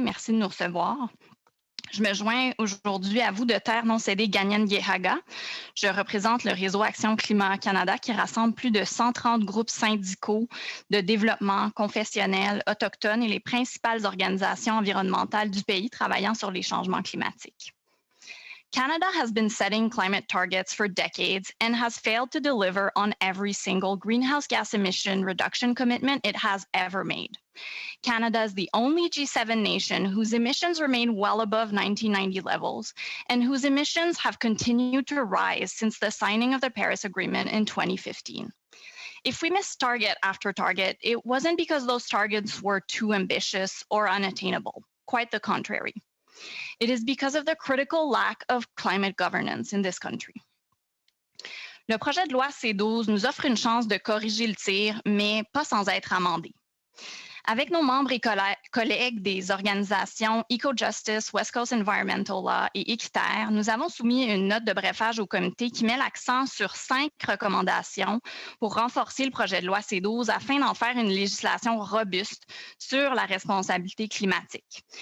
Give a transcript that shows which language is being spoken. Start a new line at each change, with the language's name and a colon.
French: Merci de nous recevoir. Je me joins aujourd'hui à vous de Terre non cédée Gagnon-Guéhaga. Je représente le réseau Action Climat Canada qui rassemble plus de 130 groupes syndicaux de développement confessionnels, autochtones et les principales organisations environnementales du pays travaillant sur les changements climatiques.
English: Canada has been setting climate targets for decades and has failed to deliver on every single greenhouse gas emission reduction commitment it has ever made. Canada is the only G7 nation whose emissions remain well above 1990 levels and whose emissions have continued to rise since the signing of the Paris Agreement in 2015. If we missed target after target, it wasn't because those targets were too ambitious or unattainable. Quite the contrary. It is because of the critical lack of climate governance in this country.
French: Le projet de loi C12 nous offre une chance de corriger le tir, mais pas sans être amendé. Avec nos membres et collègues des organisations EcoJustice, West Coast Environmental Law et Équiterre, nous avons soumis une note de brefage au comité qui met l'accent sur 5 recommandations pour renforcer le projet de loi C12 afin d'en faire une législation robuste sur la responsabilité climatique.